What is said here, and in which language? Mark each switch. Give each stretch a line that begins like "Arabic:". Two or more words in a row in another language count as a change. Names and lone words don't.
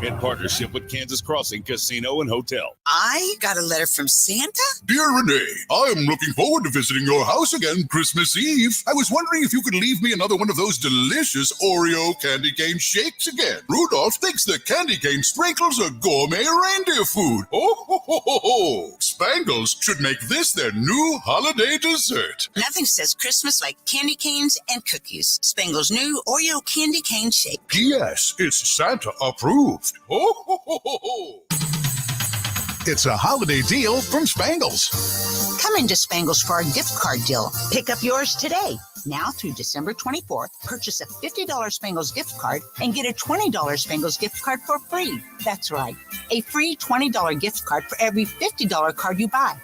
English: In partnership with Kansas Crossing Casino and Hotel. I got a letter from Santa? Dear Renee, I am looking forward to visiting your house again Christmas Eve. I was wondering if you could leave me another one of those delicious Oreo candy cane shakes again. Rudolph thinks the candy cane sprinkles are gourmet reindeer food. Oh, ho, ho, ho, ho. Spangles should make this their new holiday dessert. Nothing says Christmas like candy canes and cookies. Spangle's new Oreo candy cane shake. Yes, it's Santa approved. Oh, ho, ho, ho, ho. It's a holiday deal from Spangles. Come into Spangles for our gift card deal. Pick up yours today. Now through December 24th, purchase a $50 Spangles gift card and get a $20 Spangles gift card for free. That's right, a free $20 gift card for every $50 card you buy.